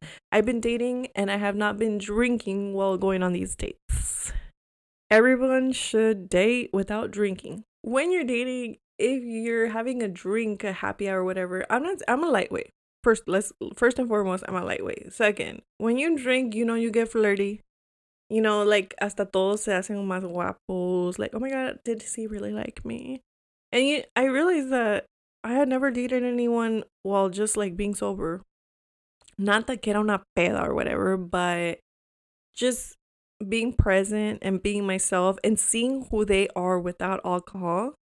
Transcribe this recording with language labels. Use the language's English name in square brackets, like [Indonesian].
[English] I've been dating and I have not been drinking while going on these dates. Everyone should date without drinking. When you're dating, if you're having a drink, a happy hour, whatever, I'm a lightweight. First and foremost, I'm a lightweight. Second, when you drink, you get flirty. [Spanish] Like, hasta todos se hacen más guapos. [English] Like, oh my God, did he really like me? And I realized that I had never dated anyone while just like being sober. Not that [Spanish] que era una peda [English] or whatever, but just being present and being myself and seeing who they are without alcohol.